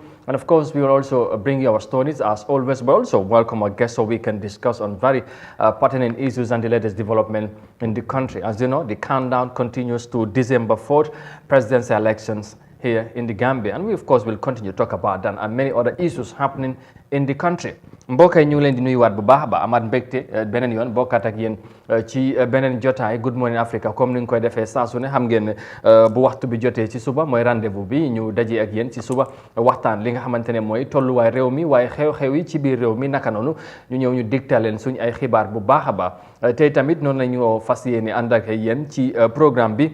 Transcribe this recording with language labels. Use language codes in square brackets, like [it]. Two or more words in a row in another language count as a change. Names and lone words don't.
[en] And of course, we will also bring you our stories as always, but also welcome our guests so we can discuss on very pertinent issues and the latest development in the country. As you know, the countdown continues to December 4th, presidential elections here in the Gambia. And we, of course, will continue to talk about that and many other issues happening in the country. [wo] mbokk yi ñu ngi leen di nuyuwaat bu baax ba amaat mbégte beneen yoon bokkaat ak yéen ci beneen jotaay Good Morning Africa comme ni nga koy defee saa su ne xam ngeen bu waxtu bi jotee ci suba mooy rendez-vous bi ñu dajee ak yéen ci suba waxtaan li nga xamante ne mooy tolluwaay réew mi waaye xew-xew yi ci biir réew mi naka noonu ñu ñëw ñu digtal leen suñu ay xibaar bu baax a baax tey tamit noonu la ñu fas yéene ànd ak yéen ci programme bi.